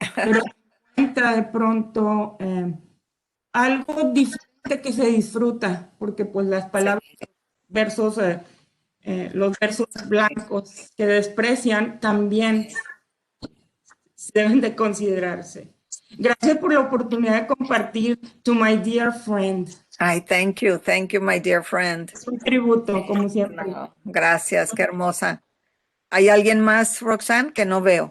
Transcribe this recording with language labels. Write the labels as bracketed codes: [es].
[es] Pero entra de pronto algo diferente que se disfruta, porque pues las palabras, versos, los versos blancos que desprecian también deben de considerarse. Gracias por la oportunidad de compartir [en] To My Dear Friend. Ay, thank you, my dear friend. [es] Es un tributo, como siempre. Gracias, qué hermosa. ¿Hay alguien más, Roxanne, que no veo?